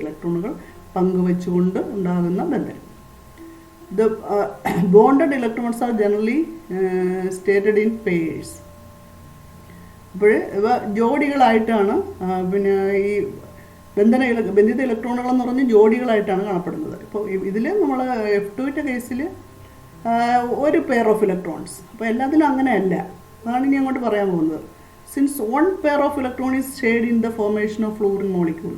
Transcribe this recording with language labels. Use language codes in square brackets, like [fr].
[ml] ഇലക്ട്രോണുകൾ പങ്കുവെച്ചുകൊണ്ട് ഉണ്ടാകുന്ന ബന്ധനം. [en] The bonded electrons are generally stated in pairs. [ml] അപ്പോൾ ഇവ ജോഡികളായിട്ടാണ് ഈ ബന്ധിത ഇലക്ട്രോണുകൾ എന്ന് പറഞ്ഞ് ജോഡികളായിട്ടാണ് കാണപ്പെടുന്നത്. ഇപ്പോൾ ഇതിൽ നമ്മൾ F2ൻ്റെ കേസിൽ [en] 1 pair of electrons. [ml] അപ്പോൾ എല്ലാത്തിലും അങ്ങനെയല്ല. അതാണ് ഇനി അങ്ങോട്ട് പറയാൻ പോകുന്നത്. [en] Since 1 pair of electron is shared in the formation of fluorine molecule.